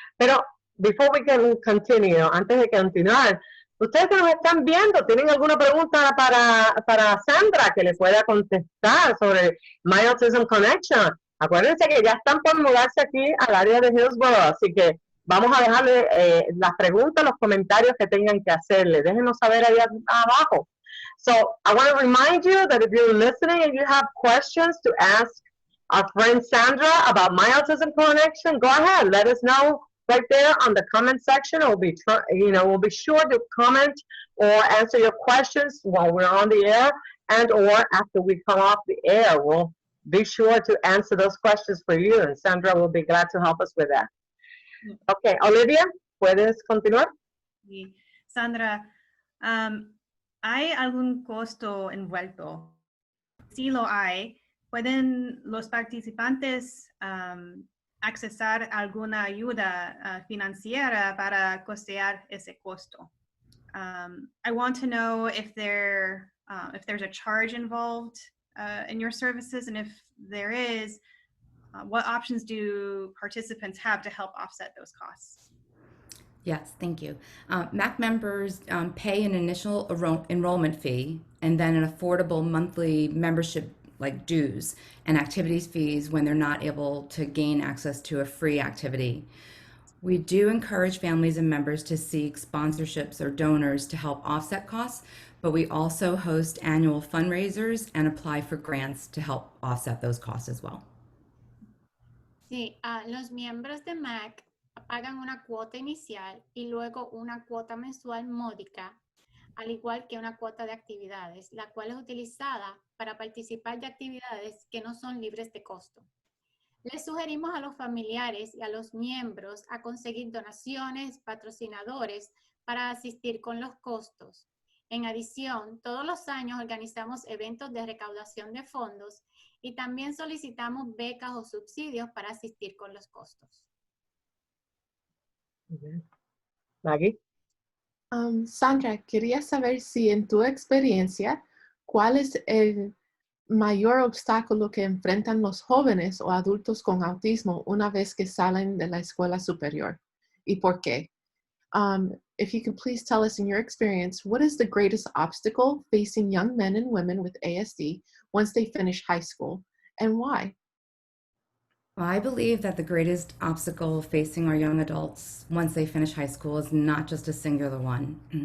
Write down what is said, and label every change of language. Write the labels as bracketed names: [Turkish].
[Spanish] Pero, [English] before we can continue, [Spanish] antes de continuar, ustedes que nos están viendo, ¿tienen alguna pregunta para Sandra que le pueda contestar sobre My Autism Connection? Acuérdense que ya están por mudarse aquí al área de Hillsborough, así que vamos a dejarle las preguntas, los comentarios que tengan que hacerle. Déjenos saber ahí abajo. [English] So, I want to remind you that if you're listening and you have questions to ask our friend Sandra about My Autism Connection, go ahead. Let us know right there on the comment section. We'll be sure to comment or answer your questions while we're on the air and or after we come off the air. We'll be sure to answer those questions for you, and Sandra will be glad to help us with that. [Spanish] Okay, Olivia, ¿puedes continuar? Sí. Sandra, ¿hay algún costo envuelto? Si lo hay, ¿pueden los participantes accesar alguna ayuda financiera para costear ese costo? [English] I want to know if there's a charge involved in your services, and if there is, what options do participants have to help offset those costs? Yes, thank you. MAC members pay an initial enrollment fee and then an affordable monthly membership like dues and activities fees when they're not able to gain access to a free activity. We do encourage families and members to seek sponsorships or donors to help offset costs, but we also host annual fundraisers and apply for grants to help offset those costs as well. [Spanish] Sí, los miembros de MAC pagan una cuota inicial y luego una cuota mensual módica, al igual que una cuota de actividades, la cual es utilizada para participar de actividades que no son libres de costo. Les sugerimos a los familiares y a los miembros a conseguir donaciones, patrocinadores para asistir con los costos. En adición, todos los años organizamos eventos de recaudación de fondos y también solicitamos becas o subsidios para asistir con los costos. Maggie. Sandra, quería saber si en tu experiencia, ¿cuál es el mayor obstáculo que enfrentan los jóvenes o adultos con autismo una vez que salen de la escuela superior? ¿Y por qué? [English] If you could please tell us in your experience, what is the greatest obstacle facing young men and women with ASD once they finish high school, and why? Well, I believe that the greatest obstacle facing our young adults once they finish high school is not just a singular one.